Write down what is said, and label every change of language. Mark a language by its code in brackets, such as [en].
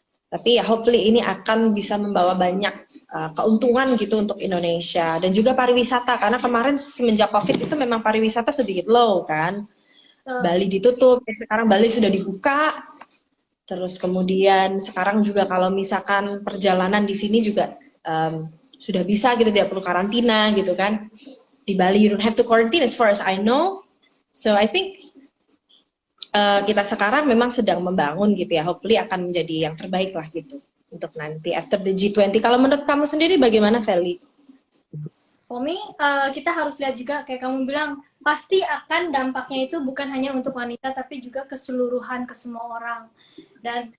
[id] Tapi ya hopefully ini akan bisa membawa banyak keuntungan gitu untuk Indonesia dan juga pariwisata karena kemarin semenjak Covid itu memang pariwisata sedikit low kan. Bali ditutup, sekarang Bali sudah dibuka. Terus kemudian sekarang juga kalau misalkan perjalanan di sini juga sudah bisa gitu, tidak perlu karantina gitu kan. [en] Di Bali you don't have to quarantine as far as I know. So I think [id] kita sekarang memang sedang membangun gitu ya. Hopefully akan menjadi yang terbaik lah gitu untuk nanti [en] after the G20. [id] Kalau menurut kamu sendiri bagaimana, Feli? [en] For me, [id] kita harus lihat juga kayak kamu bilang, pasti akan dampaknya itu bukan hanya untuk wanita tapi juga keseluruhan ke semua orang. Dan